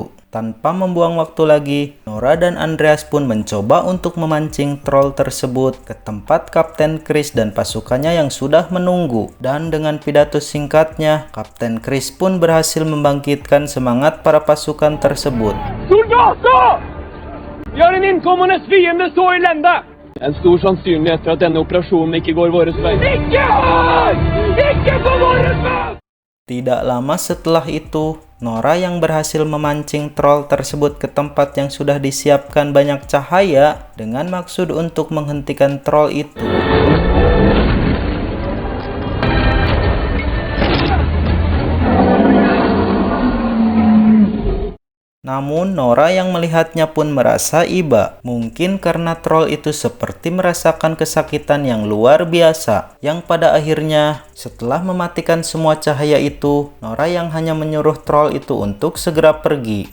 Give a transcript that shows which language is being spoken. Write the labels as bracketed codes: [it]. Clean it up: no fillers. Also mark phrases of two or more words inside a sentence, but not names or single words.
[id] Tanpa membuang waktu lagi, Nora dan Andreas pun mencoba untuk memancing troll tersebut ke tempat Kapten Chris dan pasukannya yang sudah menunggu. Dan dengan pidato singkatnya, Kapten Chris pun berhasil membangkitkan semangat para pasukan tersebut. [no] Soldater! Vi har en innkommende fiende så i lända! En stor sannsynlighet for at denne operasjonen ikke går våres vei. Ikke på våres vei! [id] Tidak lama setelah itu, Nora yang berhasil memancing troll tersebut ke tempat yang sudah disiapkan banyak cahaya dengan maksud untuk menghentikan troll itu. Namun Nora yang melihatnya pun merasa iba, mungkin karena troll itu seperti merasakan kesakitan yang luar biasa, yang pada akhirnya setelah mematikan semua cahaya itu, Nora yang hanya menyuruh troll itu untuk segera pergi.